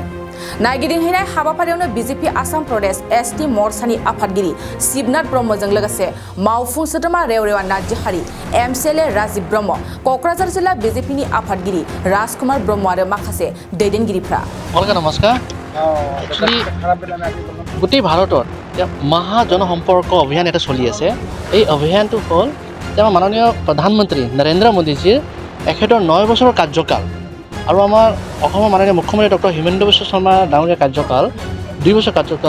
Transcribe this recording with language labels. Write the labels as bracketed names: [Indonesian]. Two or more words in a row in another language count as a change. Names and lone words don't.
[Bodo] नायगिदिंहैनाय हाबाफारियावनो बीजेपी आसाम प्रदेश एसटी मोर्चानि आफादगिरि शिबनाथ ब्रह्मजों लोगोसे मावफुं सोद्रोमा रेवरेवा नार्जारी, एमसीएलए राजीव ब्रह्म, क'क्राझार जिल्ला बीजेपीनि आफादगिरि राजकुमार ब्रह्म आरो माखासे दैदेनगिरिफ्रा। नमस्कार। [Assamese] গোটেই ভাৰতত মহা জনসম্পৰ্ক অভিযান এটা চলি আছে। এই অভিযানটো হ'ল আমাৰ মাননীয় প্ৰধানমন্ত্ৰী নৰেন্দ্ৰ মোদীজীৰ 9 বছৰৰ কাৰ্যকাল আৰু আমাৰ অসমৰ মাননীয় মুখ্যমন্ত্ৰী ডক্টৰ হিমন্ত বিশ্ব শৰ্মা ডাঙৰীয়া কাৰ্যকাল 2 বছৰ কাৰ্যকাল।